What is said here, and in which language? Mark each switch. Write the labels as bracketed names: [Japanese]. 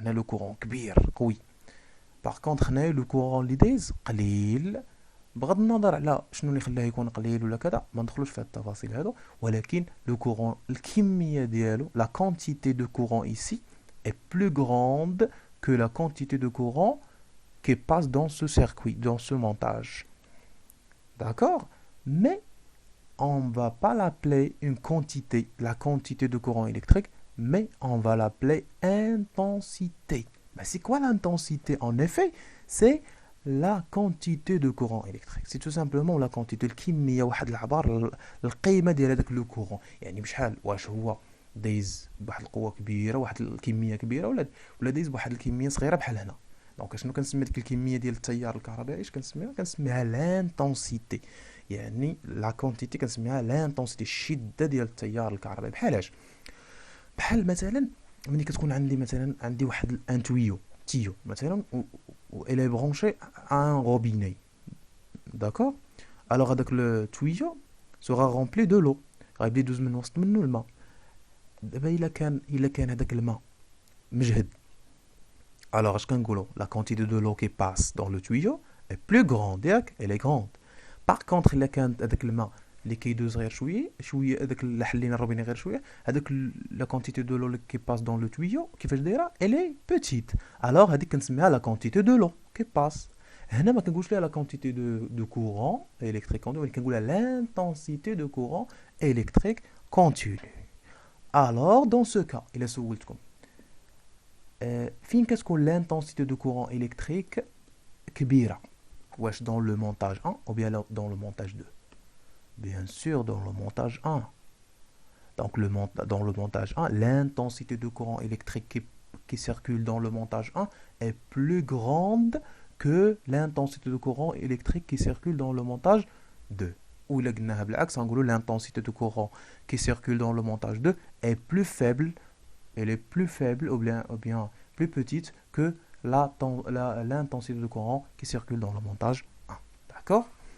[Arabic] هنا لو كورون كبير قوي. باغ كونطخ هنايا لو كورون اللي دايز قليل، بغض النظر على شنو اللي خلاه يكون قليل ولا كذا، ما ندخلوش في التفاصيل هذو، ولكن لو كورون الكميه ديالو، لا كونتيتي دو كورون ايسي [French] est plus grande que la quantité de courant qui passe dans ce circuit, dans ce montage. D'accord? Mais on ne va pas l'appeler une quantité, la quantité de courant électrique, mais on va l'appeler intensité. Ben, c'est quoi l'intensité? En effet, c'est la quantité de courant électrique. C'est tout simplement la quantité [Arabic] الكمية، واحد العبار القيمة ديال هذاك لو كورون. يعني بشحال، واش هو دايز بواحد القوة كبيرة، واحد الكمية كبيرة، ولا دايز بواحد الكمية صغيرة بحال هنا. دونك شنو كنسمي ديك الكمية ديال التيار الكهربائي؟ ايش كنسميها لانتونسيتي. يعني لا كونتيتي كنسميها لانتونسيتي، الشدة ديال التيار الكهربائي. بحالاش؟ بحال مثلا ملي كتكون عندي واحد ان تيو مثلا، و [French] elle est branchée à un robinet. D'accord? Alors هذاك لو tuyau sera rempli de l'eau. [Arabic] غيبدا يدوز من وسط منه الماء. دابا الا كان هذاك الماء مجهد، [French] alors اش كنقولوا؟ la quantité de l'eau qui passe dans le tuyau est plus grande. ياك elle est grande. [Arabic] par contre الا كانت هذاك الماء اللي كيدوز غير شويه هذاك اللي حلينا الروبيني غير شويه، هذاك لا كونتيتي دو لو اللي كي باس دون لو تويو كيفاش دايره؟ الي بوتيت. الوغ هذيك كنسميها لا كونتيتي دو لو كي باس. هنا ما كنقولش لها لا كونتيتي دو كورون الكتريك كونتينيو، ولكن كنقولها لانتونسيتي دو كورون الكتريك كونتينيو. الوغ دون سو كا الا سولتكم فين كتكون لانتونسيتي دو كورون الكتريك كبيره؟ واش دون لو مونتاج 1 ou bien دون لو مونتاج 2؟ [French] Bien sûr, dans le montage 1. Donc, dans le montage 1, l'intensité de courant électrique qui circule dans le montage 1 est plus grande que l'intensité de courant électrique qui circule dans le montage 2. Ou l'intensité de courant qui circule dans le montage 2 est plus faible, elle est plus faible ou bien plus petite que l'intensité de courant qui circule dans le montage 1. D'accord?